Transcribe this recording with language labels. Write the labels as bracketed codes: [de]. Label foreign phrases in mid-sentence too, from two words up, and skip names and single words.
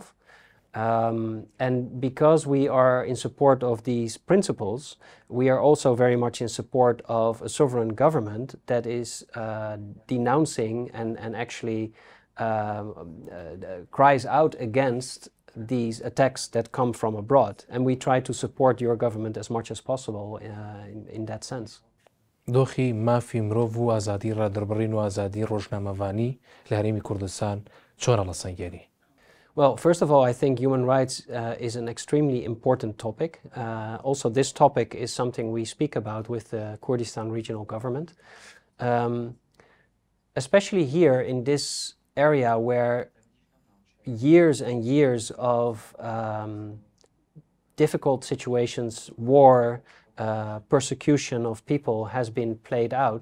[en] And because we are in support of these principles, we are also very much in support of a sovereign government that is denouncing and actually cries out against these attacks that come from abroad. And we try to support your government as much as possible in that sense. [ckb] دۆخی مافی مرۆڤ و ئازادی ڕادەربڕین و ئازادی ڕۆژنامەوانی لە هەرێمی کوردستان چۆنە لەسەنگێنی؟ [en] Well, first of all, I think human rights is an extremely important topic. Also, this topic is something we speak about with the Kurdistan regional government. Especially here in this area where years and years of difficult situations, war, persecution of people has been played out.